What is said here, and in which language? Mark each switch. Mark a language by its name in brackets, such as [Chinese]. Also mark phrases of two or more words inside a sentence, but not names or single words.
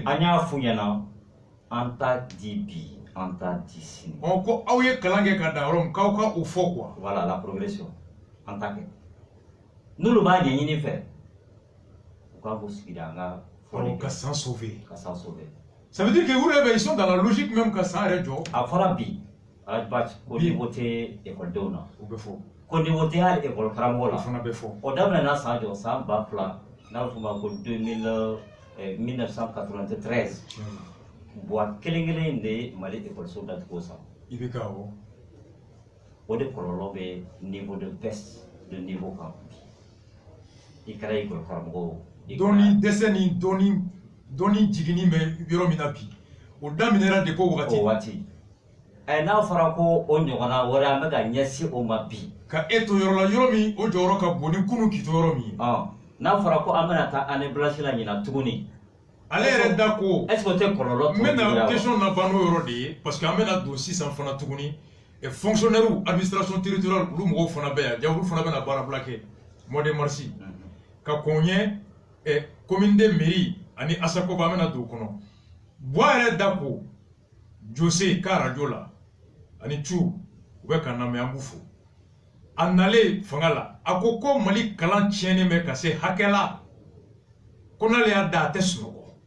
[Bambara] an y'a f'u ɲɛna an t'a di bi an t'a di sini ko aw ye kalan kɛ ka dan yɔrɔ min k'aw ka o fɔ quoi [French] voilà la progression [Bambara] an t'a kɛ n'olu b'a ɲɛɲini fɛ u k'a fɔ sigida an ka fɔli ka san sauver ka san sauver [French] ça veut dire que eux ils sont dans la logique même [Bambara] ka san yɛrɛ jɔ a fɔra bi Rajbat ko niveau tɛ ekɔlidenw na o bɛ fɔ ko niveau tɛ hali ekɔli karamɔgɔ la o fana bɛ fɔ o daminɛna san jɔ san 2000 n'a bɛ f'o ma ko 1993 buwa kelen kelen in de ye Mali ekɔliso datugu san i bɛ ka awɔ o de kɔlɔlɔ bɛ [French] niveau de baisse de niveau [Bambara] kan i kɛra ekɔli karamɔgɔ dɔnni dɛsɛ ni dɔnni jiginni bɛ yɔrɔ min na bi o daminɛra de ko wagati o waati n'a fɔra ko o ɲɔgɔnna wɛrɛ an bɛ ka ɲɛsin o ma bi ka e to yɔrɔ la yɔrɔ min o jɔyɔrɔ ka bon ni kunun k'i to yɔrɔ min ye n'a fɔra ko an bɛna taa [French] année blanche [Bambara] la ɲinan tuguni ale yɛrɛ da ko [French] est ce que [Bambara] o tɛ kɔlɔlɔ n bɛna question laban n'o yɔrɔ de ye [French] parce que [Bambara] an bɛna don sisan fana tuguni [French] fonctionnaire administration territoriale [Bambara] olu mɔgɔw fana bɛ yan ja olu fana bɛna baarabila kɛ [French] mois de mars [Bambara] ka kɔn ɲɛ [French] commune de mairie [Bambara] ani ASACOP an bɛna don o kɔnɔ Bois yɛrɛ da ko Jose ka radio la ani Cu u bɛ ka namɛ an b'u fo a nalen fanga la a ko ko Mali kalan tiɲɛnen bɛ ka se hakɛ la ko n'ale y'a da a tɛ sunɔgɔ